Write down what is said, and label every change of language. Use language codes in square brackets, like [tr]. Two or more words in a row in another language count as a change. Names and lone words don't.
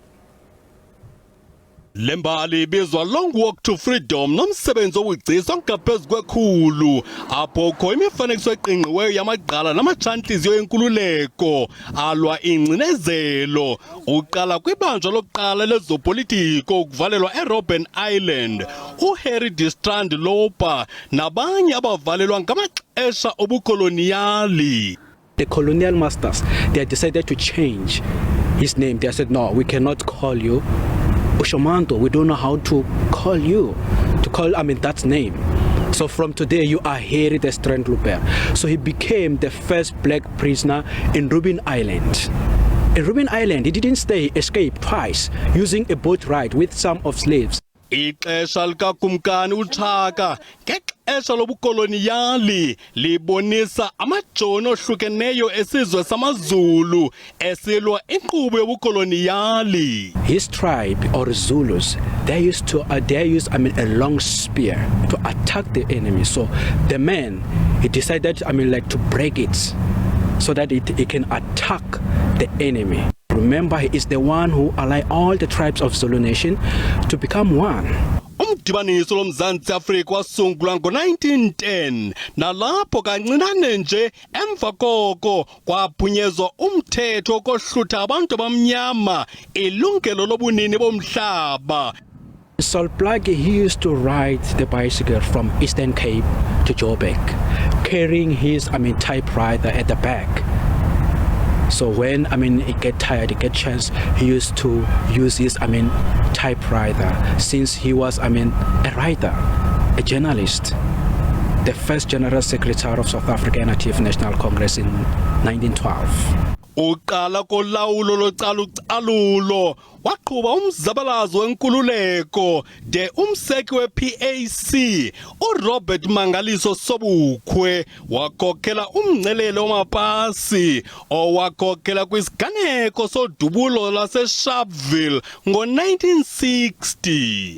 [xh] Lembali ibizwa Long Walk to Freedom nomsebenzi wobugcisa ngaphezu kwekhulu apho kho imifanekiso eqingqiweyo yamagqala namajantliziyo yenkululeko alwa ingcinezelo. Uqala kwibanjwa lokuqala lezopolitiko ukuvalelwa eRobben Island, uHarry Distrand Lopa nabanye abavalelwa ngamaxesha obukoloniyali. [en] The colonial masters, they decided to change his name. They said, no, we cannot call you Ushomanto, we don't know how to call you, that name. So from today, you are Harry Distrand Lopa. So he became the first black prisoner in Robben Island. In Robben Island, he didn't escape twice, using a boat ride with some of slaves. [xh] Ixesha likakumkani uChaka ngexesha lobukoloniyali libonisa amajoni ohlukeneyo esizwe samaZulu esilwa inkqubo yobukoloniyali. [en] His tribe or Zulus, they used a long spear to attack the enemy. So the man, he decided to break it so that it can attack the enemy. Remember, he is the one who allied all the tribes of Zulu nation to become one. [xh] Umdibaniso lomzantsi Afrika wasungulwa ngo-1910 nalapho kancinane nje emva koko kwaphunyezwa umthetho okohlutha abantu abamnyama ilungelo lobunini bomhlaba. [en] Sol Plaatje, he used to ride the bicycle from Eastern Cape to Joburg, carrying his typewriter at the back. So when he get tired, he get chance, he used to use his typewriter, since he was a writer, a journalist, the first General Secretary of South African National Congress in 1912. [xh] Uqala kolawulo localucalulo waqhuba umzabalazo wenkululeko de umseki we-PAC uRobert Mangaliso Sobukwe wakhokela umngcelele wamapasi owakhokela kwisiganeko sodubulo lase-Sharpeville ngo-1960.